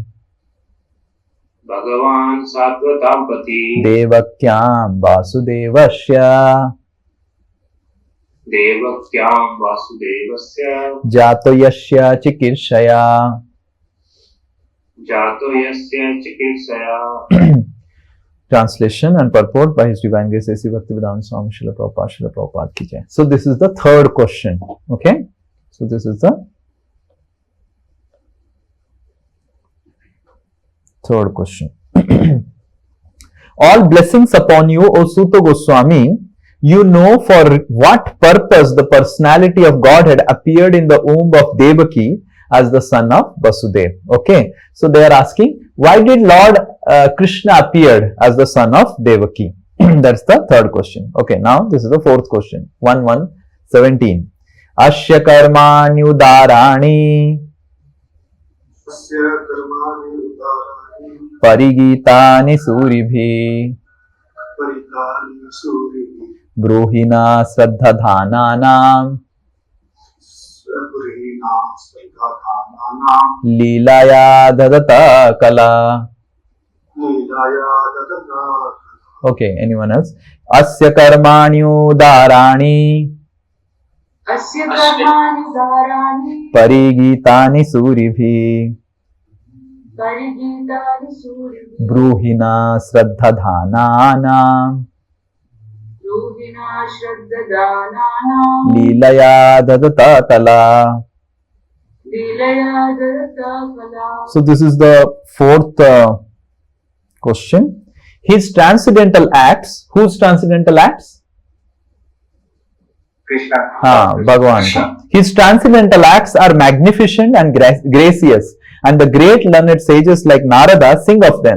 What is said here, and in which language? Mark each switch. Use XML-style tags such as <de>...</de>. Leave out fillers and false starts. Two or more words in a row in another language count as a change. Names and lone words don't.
<sa>Bhagavan Sattvatam Pati Devakyam Vasudevasya Devakyam Vasudevasya Jato Yasya Chikirshaya. Jato Yasya Chikishaya.</sa> <en>Translation and purport by His Divine Grace A.C. Bhaktivedanta Swami Srila Prabhupada</en> <hi>ki jai.</hi> <en>So this is the 3rd question. Okay. So this is the 3rd question. All blessings upon you, O Suta Goswami. You know for what purpose the personality of Godhead appeared in the womb of Devaki as the son of Vasudeva. Okay. So they are asking, why did Lord Krishna appeared as the son of Devaki? That's the 3rd question. Okay. Now this is the 4th question. 1:17.</en> <sa>Asya karmani udarani parigitani suribhi bruhina sraddhadhananam Leelaya dadata kala.</sa> <en>Okay, anyone else?</en> <sa>Asya karmani udarani Asya karmani udarani parigitani suribhi parigitani suribhi bruhina sraddhadhananam Ruhina Shraddhadananam Leelaya dadata kala. Leelaya Dadata Kala.</sa> <en>So this is the 4th question. His transcendental acts. Whose transcendental acts? Krishna.</en> <hi>Bhagavan ka.</hi> <en>His transcendental acts are magnificent and gracious, and the great learned sages like Narada sing of them.</en>